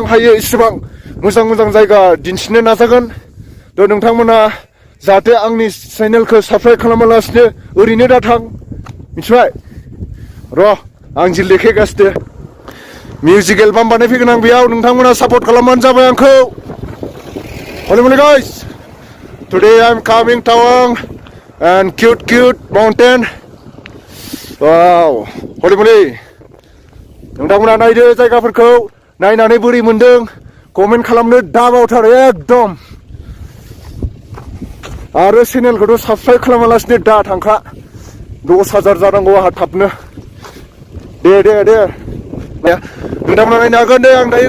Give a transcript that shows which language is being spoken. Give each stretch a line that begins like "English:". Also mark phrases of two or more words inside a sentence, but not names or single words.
Bodo: हायो एसेबां मोजां मोजां जायगा दिन्थिनो नाजागोन थ' नोंथांमोना जाहाथे आंनि चेनेलखौ साबस्क्राइब खालामालासिनो ओरैनो दाथां मिथिबाय र' आं जि लेखायगासिनो
English: music album
Bodo: बानायफैगोन आं बेयाव नोंथांमोना सापर्ट खालामबानो जाबाय आंखौ
English: Holy guys today I'm coming Tawang and cute mountain wow
Bodo: Holy नोंथांमोना नायदो जायगाफोरखौ नायनानै बोरै मोनदों कमेन्ट खालामनो दाबावथार एकदम आरो चेनेलखौथ' साबस्क्राइब खालामालासिनो दा थांखा 10,000 जानांगौ आंहा थाबनो दे नोंथांमोना नायनो हागोन दे आं दायो